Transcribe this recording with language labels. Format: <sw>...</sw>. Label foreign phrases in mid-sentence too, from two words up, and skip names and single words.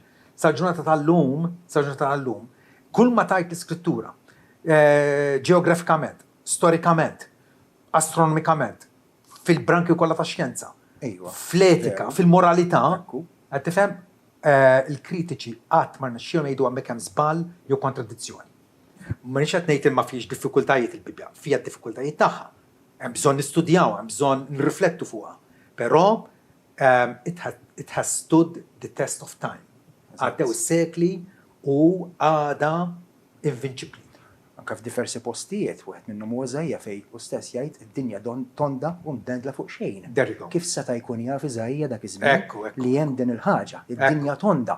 <mt>Sal-ġurnata tal-lum, kull ma tajt l-iskrittura, ġeografikament, storikament, astronomikament, fil-branki kollha tax-xjenza, fl-etika, fil-moralità, qed tifhem il-kritiċi qatt ma nixxilhom jgħidu hemmhekk hemm żball jew kontradizzjoni. Ma nix qed ngħid ma fiex diffikultajiet il-Bibja, fija diffikultajiet tagħha. Hemm bżonn nistudjawha, hemm bżonn nirriflettu fuqha.</mt> <en>Però it has stood the test of time.</en> <mt>Għaddew is-sekli u għada invincibbli. Anka f'diversi postijiet, wieħed minnhom huwa Eżajja fejn u stess jgħid id-dinja tonda u mdendla fuq xejn. Kif seta' jkun jaf Eżajja dak iż-żmien li hemm din il-ħaġa, id-dinja tonda.</mt>